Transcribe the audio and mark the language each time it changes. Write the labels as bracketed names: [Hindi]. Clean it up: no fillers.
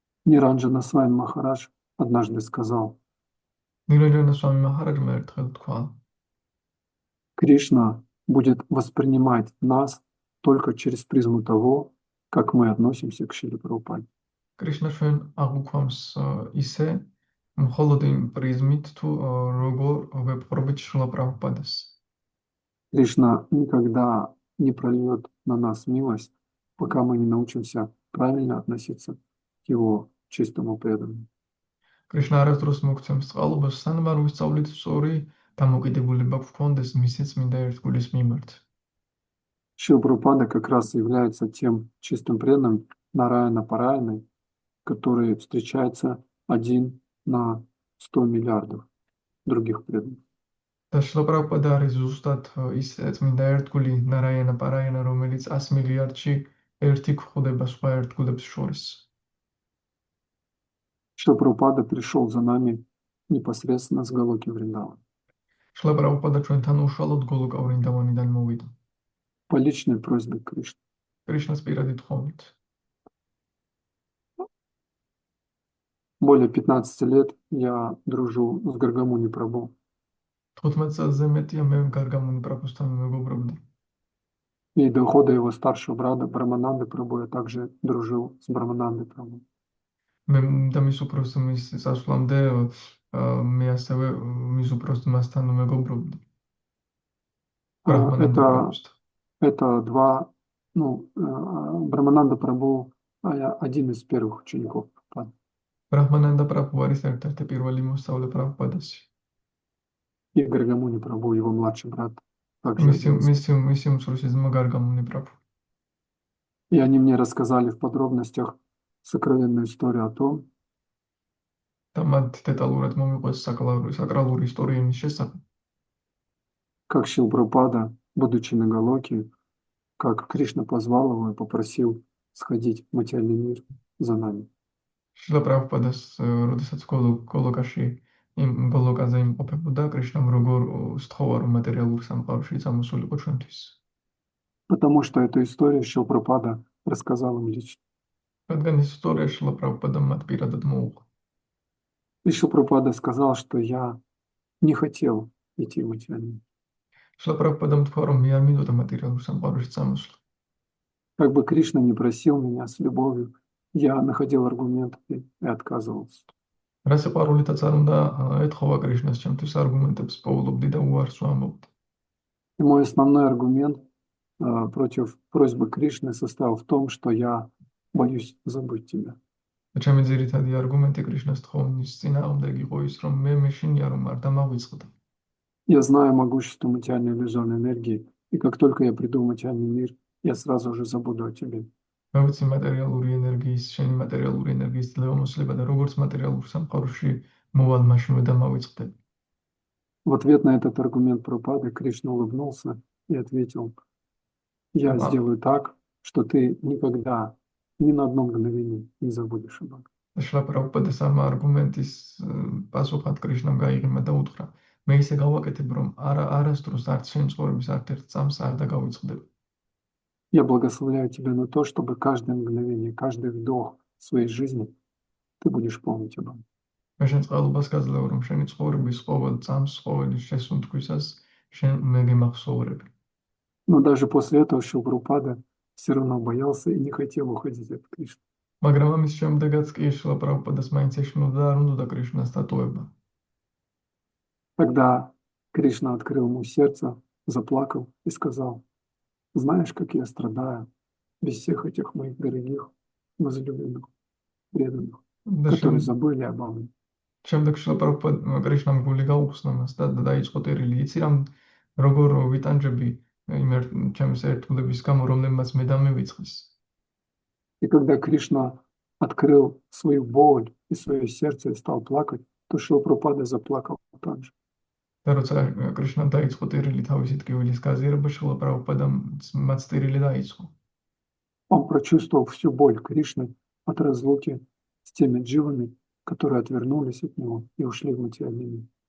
[Russian] Ниранджана Свами Махарадж однажды сказал, [Georgian] ნირანჯანა სვამი მაჰараჯმა ერთხელ თქვა, [Russian] Кришна будет воспринимать нас только через призму того, как мы относимся к Шриле Прабхупаде. [Georgian] კრიშნა ჩვენ აღვქვამს ისე, მხოლოდ იმ პრიზმით, თუ როგორ ვეპყრობით შრილა პრაბჰუპადას. [Russian] Кришна никогда не прольет на нас милость, пока мы не научимся правильно относиться к Его чистому преданному. [Georgian] კრიშნა არასდროს მოგცემს წყალობას, სანამ არ ვისწავლით სწორი დამოკიდებულება გვქონდეს მისი წმინდა ერთგულის მიმართ. [Russian] Шрила Прабхупада как раз является тем чистым преданным Нараяна Параяной, который встречается один на 100 миллиардов других преданных. [Georgian] და შრილა პრაბჰუპადა არის ზუსტად ის წმინდა ერთგული ნარაიანა პარაიანა, რომელიც 100 მილიარდში ერთი გვხვდება სხვა ერთგულებს შორის. [Russian] что Прабхупада пришел за нами непосредственно с Галоки Вриндавана. [Georgian] შლა პრაბჰუპადა ჩვენთან უშუალოდ გოლოკა ვრინდავანიდან მოვიდა. [Russian] По личной просьбе Кришны. [Georgian] კრიშნას პირადი თხოვნით. [Russian] Более 15 лет я дружу с Гаргамуни Прабху. [Georgian] 15 წელზე მეტია მე გარგამუნი პრაბჰუსთან მეგობრობდი. [Russian] И до ухода его старшего брата Брамананды Прабху я также дружил с Браманандой Прабху. [Georgian] მე და мис უფროს მის სასვლამდე მე ასევე მის უფროს მასთან მეგობრობდი. ბრაჰმანანდა პრაბჰუსთან. [Russian] Это два, Брамананда Прабху один из первых учеников Прабхупады. [Georgian] ბრაჰმანანდა პრაბჰუ არის ერთ-ერთი პირველი მოსწავლე პრაბჰუპადაში. [Russian] И Гаргамуни Прабху, его младший брат, также [Georgian] მისი უმცროსი ძმა გარგამუნი პრაბჰუ. [Russian] И они мне рассказали в подробностях сокровенную историю о том, [Georgian] და მათ დეტალურად მომიყვეს საკრალური ისტორია იმის შესახებ, [Russian] как Шрила Прабхупада, будучи на Галоке, как Кришна позвал его и попросил сходить в материальный мир за нами. [Georgian] შრილა პრაბჰუპადას როდესაც გოლოკაში იმ გოლოკაზე იმყოფებოდა, კრიშნამ როგორ სთხოვა რომ მატერიალურ სამყაროში წამოსულიყო ჩვენთვის. [Russian] Потому что эту историю Шрила Прабхупада рассказал им лично. [Georgian] რადგან ეს ისტორია შრილა პრაბჰუპადამ მათ პირადად მოუღო. [Russian] И Шрила Прабхупада сказал, что я не хотел идти в материальный мир. [Georgian] შრილა პრაბჰუპადამ თქვა რომ მე არ მინდოდა მატერიალურ სამყაროში წამოსვლა. [Russian] Как бы Кришна не просил меня с любовью, я находил аргументы и отказывался. [Georgian] რა სიყვარულითაც არ უნდა ეთხოვა კრიშნას ჩემთვის არგუმენტებს პოულობდი და უარს ვამბობდი. [Russian] И мой основной аргумент против просьбы Кришны состоял в том, что я боюсь забыть тебя. [Georgian] ჩემი ძირითადი არგუმენტი კრიშნას თხოვნის წინააღმდეგ იყო ის, რომ მე მეშინია რომ არ დამავიწყდა. [Russian] Я знаю могущество материальной иллюзорной энергии, и как только я приду в материальный мир, я сразу же забуду о тебе. [Georgian] მე ვიცი მატერიალური ენერგიის, შენი მატერიალური ენერგიის ძლევამოსილება და როგორც მატერიალურ სამყაროში მოვალ მაშინვე დამავიწყდები. [Russian] В ответ на этот аргумент Прабхупады Кришна улыбнулся и ответил: я сделаю так, что ты никогда, ни на одно мгновение не забудешь об этом. [Georgian] შრილა პრაბჰუპადა ამ არგუმენტის პასუხად კრიშნამ გაიღიმა და უთხრა: მე ისე გავაკეთებ, რომ არასდროს არც შენ ცხოვრების არც-ერთ წამს არ დაგავიწყდები. [Russian] Я благословляю тебя на то, чтобы каждое мгновение, каждый вдох своей жизни ты будешь помнить об этом. [Georgian] მე შენ წყალობას გაძლევ, რომ შენი ცხოვრების ყოველ წამს, ყოველი შესუნთქვისას შენ მე გემახსოვრები. [Russian] Но даже после этого Шрила Прабхупада все равно боялся и не хотел уходить от Кришны. [Georgian] მაგრამ ამის შემდეგაც კი შრილა პრაბჰუპადას მაინც ეშინოდა და არ უნდოდა კრიშნას დატოვება. [Russian] Тогда Кришна открыл ему сердце, заплакал и сказал: знаешь, как я страдаю без всех этих моих дорогих, возлюбленных, преданных, которые забыли обо мне. [Georgian] შემდეგ შრილა პრაბჰუპადა კრიშნამ გული გაუხსნა მას და დაიწყო ტერილი. იცი რამ როგორ ვიტანჯები იმ ჩემს ერთგულების გამო, რომლებმაც მე დამივიწყეს. [Russian] И когда Кришна открыл свою боль и свое сердце и стал плакать, то Шрила Прабхупада заплакал также. [Georgian] და როცა კრიშნამ დაიწყო ტერილი თავისი ტკივილის გაზიარება, შრილა პრაბჰუპადამ მათ ტერილი დაიწყო. [Russian] Он прочувствовал всю боль Кришны от разлуки с теми дживами, которые отвернулись от него и ушли в материальный мир.